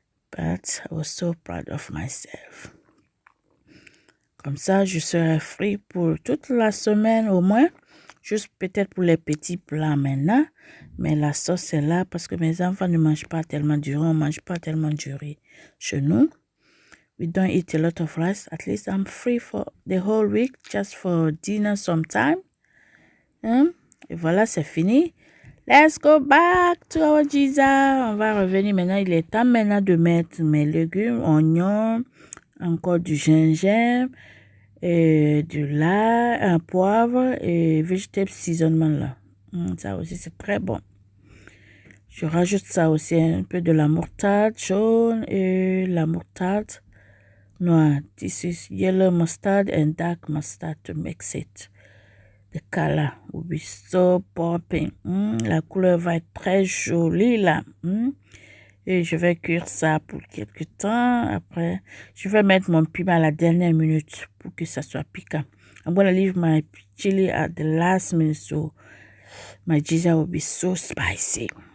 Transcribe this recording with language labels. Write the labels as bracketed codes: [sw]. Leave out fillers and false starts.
[en] But I was so proud of myself. [fr] Comme ça, je serai free pour toute la semaine au moins. Juste peut-être pour les petits plats maintenant. Mais la sauce est là parce que mes enfants ne mangent pas tellement du riz. On ne mange pas tellement du riz chez nous. [en] We don't eat a lot of rice. At least I'm free for the whole week, just for dinner sometime. [fr] Et voilà, c'est fini. [en] Let's go back to our giza. [fr] On va revenir maintenant. Il est temps maintenant de mettre mes légumes, oignons, encore du gingembre, et du lard, un poivre et vegetable seasonement là. Ça aussi, c'est très bon. Je rajoute ça aussi, un peu de la moutarde jaune et la moutarde noire. [en] This is yellow mustard and dark mustard to mix it. The color will be so popping. [fr] La couleur va être très jolie là. Et je vais cuire ça pour quelques temps. Après, je vais mettre mon piment à la dernière minute pour que ça soit piquant. [en] I'm going to leave my chili at the last minute so my giza will be so spicy.